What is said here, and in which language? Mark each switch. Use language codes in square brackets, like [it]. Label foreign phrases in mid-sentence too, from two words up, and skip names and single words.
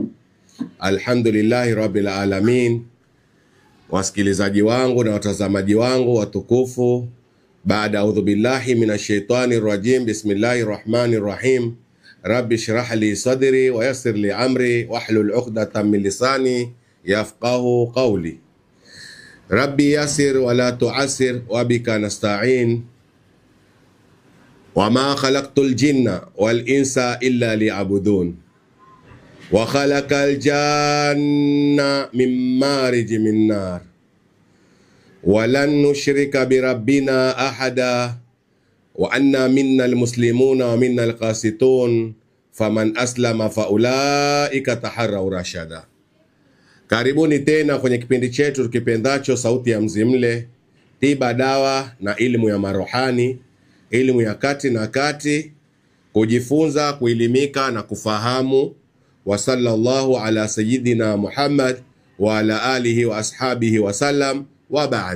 [ar] الحمد لله رب العالمين. [sw] Wasikilizaji wangu na watazamaji wangu watukufu, baada [ar] أعوذ بالله من الشيطان الرجيم، بسم الله الرحمن الرحيم. رب اشرح لي صدري و يسر لي أمري و احلل عقدة من لساني يفقهوا قولي. رب يسر و لا تعسر و بك نستعين. وما خلقت الجن والإنس إلا ليعبدون وخلق الجن من مارج من نار ولن نشرك بربنا أحدا وأنا منا المسلمون ومنا القاسطون فمن أسلم فأولئك تحروا رشدا. [sw] Karibuni tena kwenye kipindi chetu tukipendacho Sauti ya Mzimle, tiba, dawa na elimu ya marohani, elimu ya kati na kati, kujifunza, kuelimika na kufahamu. [ar] و صلى الله على سيدنا محمد و على آله و أصحابه و سلم و بعد.